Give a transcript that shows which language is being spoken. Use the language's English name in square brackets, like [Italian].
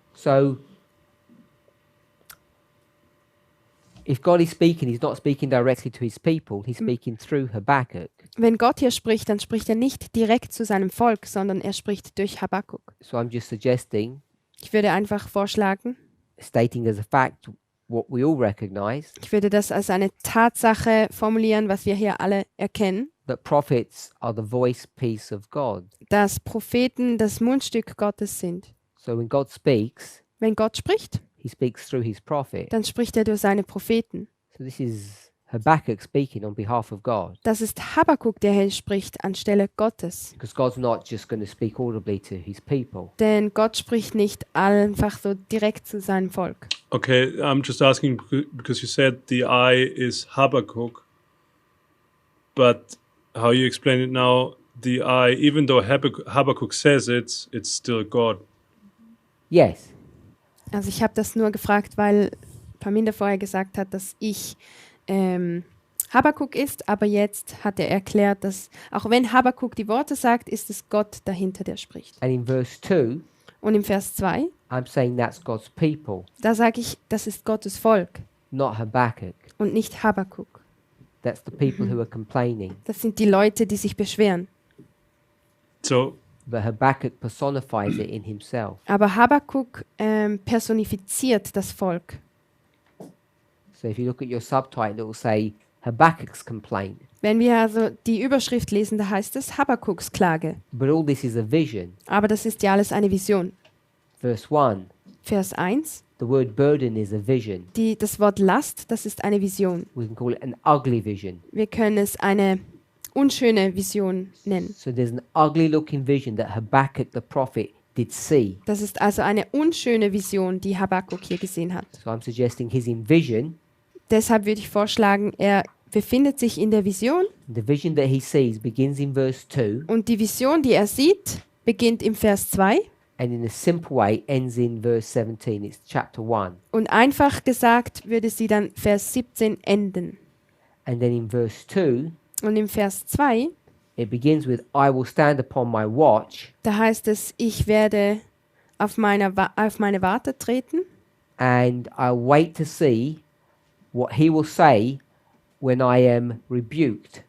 [English] So, if God is speaking, he's not speaking directly to his people, he's speaking through Habakkuk. [German] Wenn Gott hier spricht, dann spricht er nicht direkt zu seinem Volk, sondern er spricht durch Habakuk. [English] So I'm just suggesting, [German] Ich würde einfach vorschlagen, [English] stating as a fact what we all recognize, [German] ich würde das als eine Tatsache formulieren, was wir hier alle erkennen, [English] that prophets are the voice piece of God. [German] dass Propheten das Mundstück Gottes sind. [English] So when God speaks, [German] Wenn Gott spricht, [English] he speaks through his prophet. [German] dann spricht er durch seine Propheten. [English] So this is Habakkuk speaking on behalf of God. [German] Das ist Habakuk, der hier spricht anstelle Gottes. [English] Because God's not just going to speak audibly to his people. [German] Denn Gott spricht nicht einfach so direkt zu seinem Volk. [English] Okay, I'm just asking because you said the I is Habakkuk, but how you explain it now, the I, even though Habakkuk says it's still God. Yes. [German] Also ich habe das nur gefragt, weil Paminda vorher gesagt hat, dass ich Habakuk ist, aber jetzt hat er erklärt, dass auch wenn Habakuk die Worte sagt, ist es Gott dahinter, der spricht. [English] And in verse 2, [German] Und im Vers 2, [English] I'm saying that's God's people, [German] da sage ich, das ist Gottes Volk [English] not Habakkuk. [German] und nicht Habakuk. [English] That's the people who are complaining. [German] Das sind die Leute, die sich beschweren. [English] So But Habakkuk personifies it in himself. [German] Aber Habakuk personifiziert das Volk. [English] So if you look at your subtitle, it will say Habakkuk's complaint. [German] Wenn wir also die Überschrift lesen, da heißt es Habakuks Klage. [English] But all this is a vision. [German] Aber das ist ja alles eine Vision. [English] Verse 1, [German] Vers 1, [English] the word burden is a vision. [German] das Wort Last, das ist eine Vision. [English] We can call it an ugly vision. [German] Wir können es eine unschöne Vision nennen. [English] So there's an ugly looking vision that Habakkuk the prophet did see. [German] Das ist also eine unschöne Vision, die Habakuk hier gesehen hat. [English] So I'm suggesting he's in vision. [German] Deshalb würde ich vorschlagen, er befindet sich in der Vision [English] The vision that he sees begins in verse 2 [German] und die Vision, die er sieht, beginnt im Vers 2 [English] and in a simple way ends in verse 17. It's chapter 1. [German] und einfach gesagt würde sie dann Vers 17 enden. [English] And then in verse 2, [German] Und im Vers 2, [English] it begins with, I will stand upon my watch [German] da heißt es, ich werde auf meine Warte treten [English] and I'll wait to see what he will say when I am rebuked.